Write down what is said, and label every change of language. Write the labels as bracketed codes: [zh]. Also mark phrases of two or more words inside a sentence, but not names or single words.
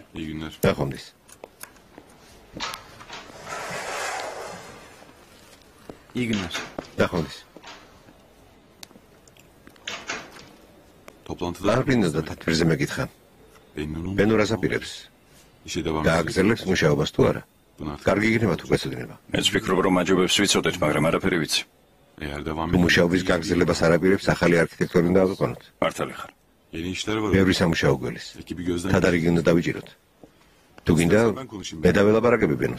[tr] İyi günler. Daxomdis. İyi günler. Daxomdis. Toplantıda [ka] არ გინდა თათბირზე მეკითხა. ბენუ რას აპირებს? [tr] işe devam [ka] გააგრძელებს მუშაობას თუ არა? კარგი იქნება თუ გეცოდინება. მეც ვფიქრობ, რომ აჯობებს ვიცოდეთ, მაგრამ არაფერი ვიცი. [tr] Eğer devam [ka] მუშაობის გაგრძელებას არ აპირებს, ახალი არქიტექტორი უნდა ავიყვანოთ. მართალი ხარ. [tr] yeni işler var. [ka] ბევრი სამუშაო გველის. [tr] Ekibi gözden [ka] თადარიგი უნდა დავიჭიროთ. თუ გინდა, მე დაველაპარაკები ბენოს.